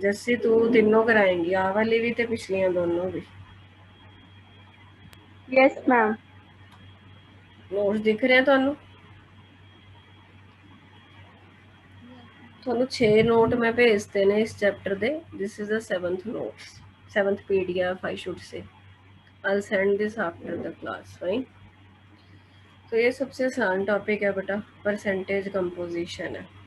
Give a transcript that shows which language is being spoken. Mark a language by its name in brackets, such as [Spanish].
[Punjabi] ਜੱਸੀ ਤੂੰ ਤਿੰਨੋਂ ਕਰਾਏਂਗੀ, ਆਹ ਵਾਲੀ ਵੀ ਤੇ ਪਿਛਲੀਆਂ ਦੋਨੋਂ ਵੀ। [English] Yes ma'am. [Punjabi] ਨੋਟਸ ਦਿਖ ਰਿਹਾ ਤੁਹਾਨੂੰ? ਤੁਹਾਨੂੰ 6 ਨੋਟ ਮੈਂ ਭੇਜਤੇ ਨੇ ਇਸ ਚੈप्टर ਦੇ। [English] This is the 7th notes, 7th PDF I should say. I'll send this after the class, fine? [Hindi] तो ये सबसे आसान टॉपिक है बेटा, परसेंटेज कंपोजिशन है।